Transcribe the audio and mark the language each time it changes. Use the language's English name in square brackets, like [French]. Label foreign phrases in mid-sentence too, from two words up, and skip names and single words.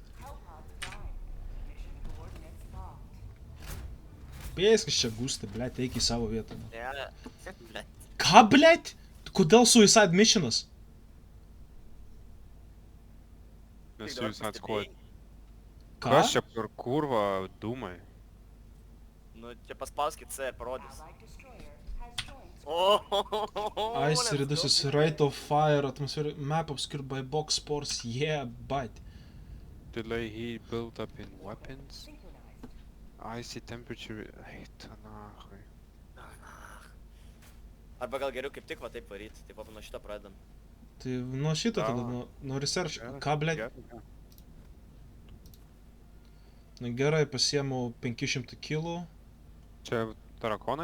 [Lithuanian] Pėskis čia gūsti, blėt, eik į savo vietą. Ne, blet. Ką, blėt? Kodėl suicide missionas? Nes Tik dabar Suicide Squad. Ką? Kas čia per kurva dūmai? Nu, čia paspauskit C ir parodys. [English] Ice reduces rate of fire, atmosphere, map obscured by box spores, yeah, but... Delay heat built up in weapons. Icy temperature. [Lithuanian] Eita nachai. Arba gal geriau kaip tik va taip varyt, taip pat nuo šito pradedam. Tai nuo šito tada, Davai. nuo research. Gerai, Ką, blėt? gerai. Na gerai, pasiemu 500 kilų, Čia tarakonai?